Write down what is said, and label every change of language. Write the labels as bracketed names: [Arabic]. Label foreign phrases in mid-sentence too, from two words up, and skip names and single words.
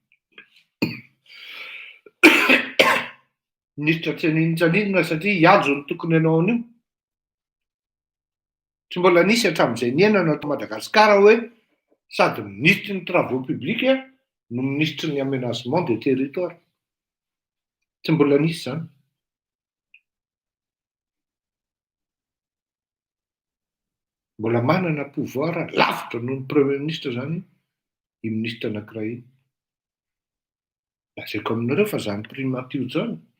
[Malagasy] Minisitra tsy anino tsy anino satria iajo ny tokony anao an'io. Tsy mbola nisy hatramin'izay niainana ato Madagasikara hoe sady ministry ny [French] travaux publics [Malagasy] no ministry ny [French] aménagement des territoires. [Malagasy] Tsy mbola nisy zany. Mbola manana pouvoir lavitra noho ny [French] premier ministre [Malagasy] zany i ministre anankiray iny. Lazaiko aminareo fa zany primature zany.